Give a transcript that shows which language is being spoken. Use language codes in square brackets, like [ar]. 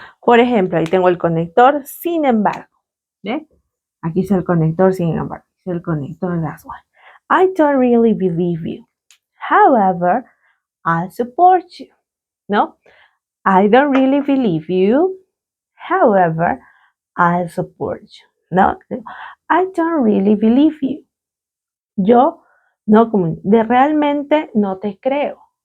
[es] Por ejemplo, ahí tengo el conector, sin embargo. ¿Ve? Aquí está el conector, sin embargo. Aquí está el conector, that's why. [en] I don't really believe you. However, I support you. ¿No? I don't really believe you. However, I support you. ¿No? I don't really believe you. [es] Yo no, como de realmente no te creo.